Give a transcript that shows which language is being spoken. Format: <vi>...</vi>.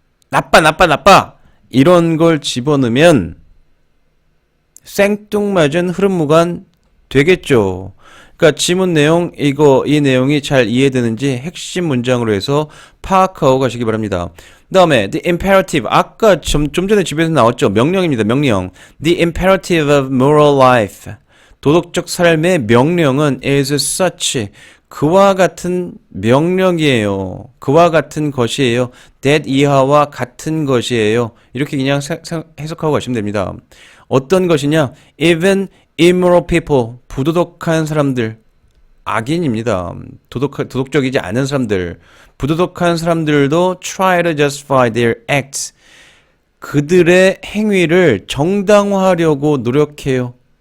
<ko>나빠, 나빠, 나빠! 이런 걸 집어넣으면 생뚱맞은 흐름무관 되겠죠. 그러니까 지문 내용, 이 내용이 잘 이해되는지 핵심 문장으로 해서 파악하고 가시기 바랍니다. 그 다음에</ko> <en>the imperative,</en> <ko>아까 좀 전에 집에서 나왔죠. 명령입니다. 명령.</ko> <en>The imperative of moral life,</en> <ko>도덕적 삶의 명령은</ko> <en>is such,</en> <ko>그와 같은 명령이에요. 그와 같은 것이에요. that 이하와 같은 것이에요. 이렇게 그냥 해석하고 가시면 됩니다. 어떤 것이냐?</ko> <en>Even immoral people,</en> <ko>부도덕한 사람들, 악인입니다. 도덕적이지 않은 사람들, 부도덕한 사람들도</ko> <en>try to justify their acts,</en> <ko>그들의 행위를 정당화하려고 노력해요.</ko>